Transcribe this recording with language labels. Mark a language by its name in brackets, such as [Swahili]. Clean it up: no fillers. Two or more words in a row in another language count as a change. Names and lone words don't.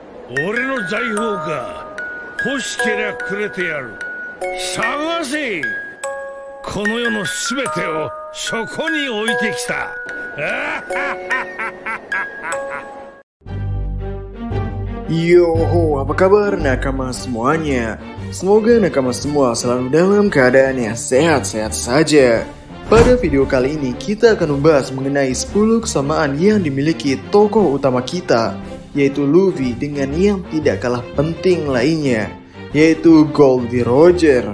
[Japanese] 俺の財宝か。欲しけりゃくれてやる。探せ。この世のすべてをそこに置いてきた。 [Indonesian] Yo, apa kabar nakama semuanya? Semoga nakama semua selalu dalam keadaan yang sehat-sehat saja. Pada video kali ini kita akan membahas mengenai 10 kesamaan yang dimiliki tokoh utama kita, yaitu Luffy dengan yang tidak kalah penting lainnya, yaitu Goldie Roger.